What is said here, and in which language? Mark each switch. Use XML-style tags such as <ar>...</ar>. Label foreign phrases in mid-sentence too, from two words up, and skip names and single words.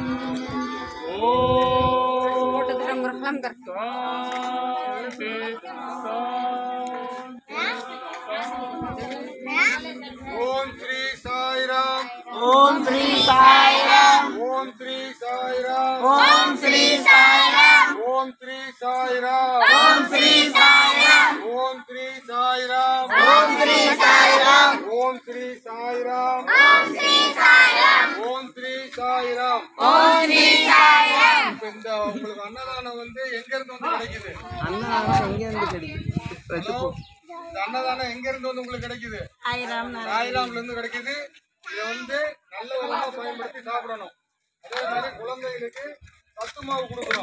<sa>ओम श्री साई राम ओम श्री साई राम ओम श्री साई राम ओम श्री साई राम ओम श्री साई राम ओम श्री साई राम ओम श्री साई राम ओम श्री साई राम ओम श्री साई राम ओम श्री साई राम ओम श्री साई राम ओम श्री साई राम</sa> <ta>இந்த உங்களுக்கு அன்னதானம் வந்து எங்க இருந்து வந்து கிடைக்குது? அன்னதானம் எங்க இருந்து கிடைக்குது? இந்த அன்னதானம் எங்க இருந்து வந்து உங்களுக்கு கிடைக்குது? சாய்ராம்ல இருந்து கிடைக்குது. இதை வந்து நல்ல விதமா பயன்படுத்தி சாப்பிடணும். அதே மாதிரி குழந்தைகளுக்கு சத்து மாவு கொடுக்குறோம்.</ta>